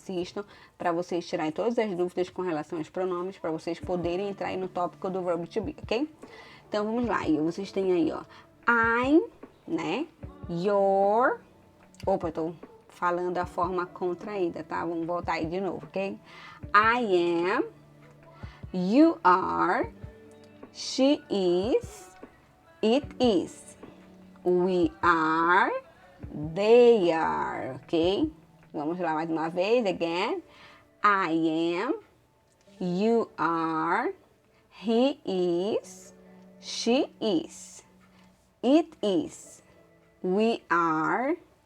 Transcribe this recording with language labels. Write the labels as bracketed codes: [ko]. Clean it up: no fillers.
[pt] Assistam para vocês tirarem todas as dúvidas com relação aos pronomes, para vocês poderem entrar aí no tópico do verbo to be, ok? Então, vamos lá. E vocês têm aí, ó, [en] I'm, your... [pt] Opa, eu tô falando a forma contraída, tá? Vamos voltar aí de novo, ok? [en] I am, you are, she is, it is, we are, they are, ok? [pt] Vamos lá mais uma vez, [en] again. I am, you are, he is, she is, it is, we are,